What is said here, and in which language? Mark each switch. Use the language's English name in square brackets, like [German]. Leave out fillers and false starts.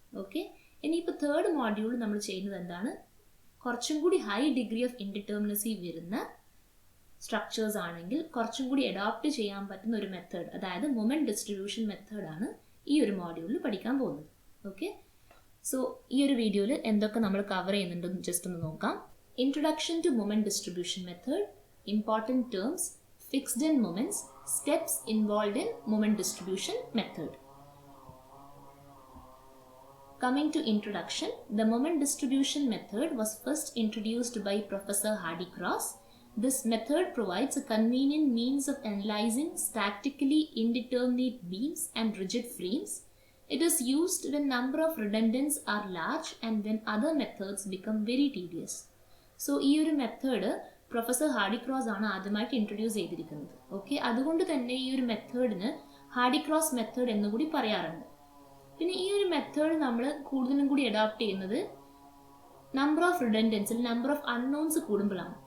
[Malayalam] Okay, ഇനിയിപ്പോൾ third module നമ്മൾ ചെയ്യുന്നത് എന്താണ്, കുറച്ചും കൂടി ഹൈ ഡിഗ്രി ഓഫ് ഇൻഡിറ്റർമിനസി വരുന്ന സ്ട്രക്ചേഴ്സ് ആണെങ്കിൽ കുറച്ചും കൂടി അഡോപ്റ്റ് ചെയ്യാൻ പറ്റുന്ന ഒരു മെത്തേഡ്, അതായത് മൊമെന്റ് ഡിസ്ട്രിബ്യൂഷൻ മെത്തേഡാണ് ഈ ഒരു മോഡ്യൂളിൽ പഠിക്കാൻ പോകുന്നത്. ഓക്കെ, സോ ഈ ഒരു വീഡിയോയിൽ എന്തൊക്കെ നമ്മൾ കവർ ചെയ്യുന്നുണ്ടെന്ന് ജസ്റ്റ് ഒന്ന് നോക്കാം. [English] Introduction to moment distribution method, important terms, fixed end moments, steps involved in moment distribution method. Coming to introduction, the moment distribution method was first introduced by Professor Hardy-Cross. This method provides a convenient means of analyzing statically indeterminate beams and rigid frames. It is used when number of redundancies are large and when other methods become very tedious. [Malayalam] So, ഈ ഒരു method professor hardy-cross ആണ് ആദ്യമായിട്ട് introduce ചെയ്തിരിക്കുന്നത്. Okay, അതുകൊണ്ട് തന്നെ ഈ ഒരു മെത്തേഡിന് hardy-cross method എന്നുകൂടി പറയാറുണ്ട്. പിന്നെ ഈ ഒരു മെത്തേഡ് നമ്മൾ കൂടുതലും കൂടി അഡോപ്റ്റ് ചെയ്യുന്നത് number of റിഡൻഡൻസിൽ number of unknowns കൂടുമ്പോഴാണ്.